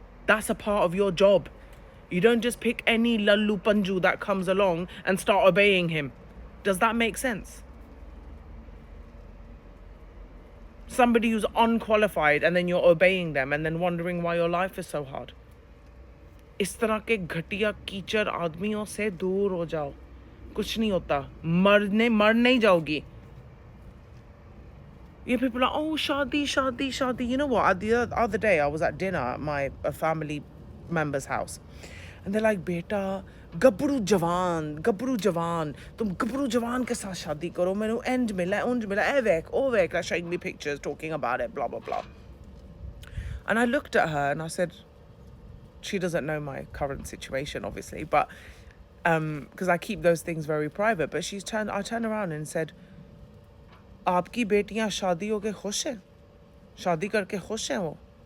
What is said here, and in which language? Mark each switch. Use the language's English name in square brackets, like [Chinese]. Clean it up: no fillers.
[English] That's a part of your job. You don't just pick any lallu panju that comes along and start obeying him. Does that make sense? Somebody who's unqualified and then you're obeying them and then wondering why your life is so hard. [Hindi] इस तरह के घटिया कीचड़ आदमियों से दूर हो जाओ, कुछ नहीं होता, मर नहीं जाओगी. [English] Yeah, people are, oh, shadi, shadi, shadi. You know what? The other day, I was at dinner at a family member's house. And they're like, [Hindi] beta, gabru jawan, tum gabru jawan ke saath shadi karo. [Punjabi] Mainu end mila, ovek, [English] like showing me pictures, talking about it, blah, blah, blah. And I looked at her and I said, she doesn't know my current situation, obviously, but because I keep those things very private. But I turned around and said, [Hindi] आपकी बेटियां शादी होके खुश हैं, शादी करके खुश हैं वो.